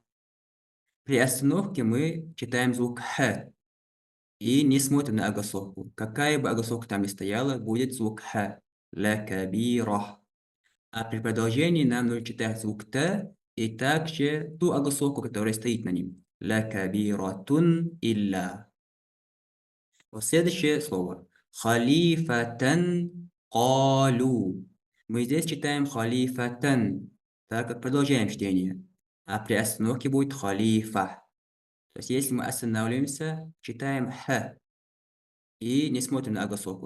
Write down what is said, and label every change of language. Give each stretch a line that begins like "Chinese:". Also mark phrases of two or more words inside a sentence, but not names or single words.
Russian: При остановке мы читаем звук «х» и не смотрим на огласовку. Какая бы огласовка там ни стояла, будет звук «х».
Arabic: «Лакабирах».
Russian: А при продолжении нам нужно читать звук «т» и также ту огласовку, которая стоит на нем.
Arabic: «لكبيرة إلا».
Russian: Вот следующее слово.
Arabic: «خليفة قالوا».
Russian: Мы здесь читаем «халифатан», так как продолжаем чтение. А при остановке будет «халифа». То есть если мы останавливаемся, читаем «х» и не смотрим на огласовку.